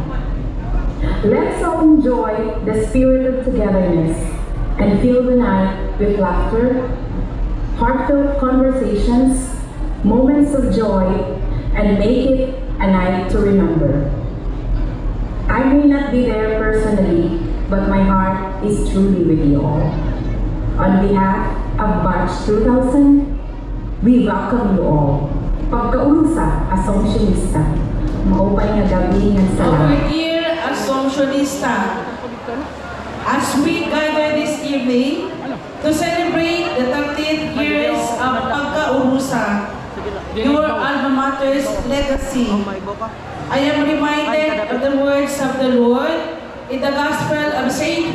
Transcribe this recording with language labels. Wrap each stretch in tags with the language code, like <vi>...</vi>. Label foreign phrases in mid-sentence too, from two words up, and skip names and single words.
<en>Let's all enjoy the spirit of togetherness and fill the night with laughter, heartfelt conversations, moments of joy, and make it a night to remember. I may not be there personally, but my heart is truly with you all. On behalf of Batch 2000, we welcome you all.</en> <war>Pagka-urosa ASSUMPTIONISTA. Maupay nga gabi ng salamat.</war> <en>Our dear Assumptionista, as we gather this evening to celebrate the 30th years of Pagka-urosa, your alma mater's legacy, I am reminded of the words of the Lord in the Gospel of St.</en>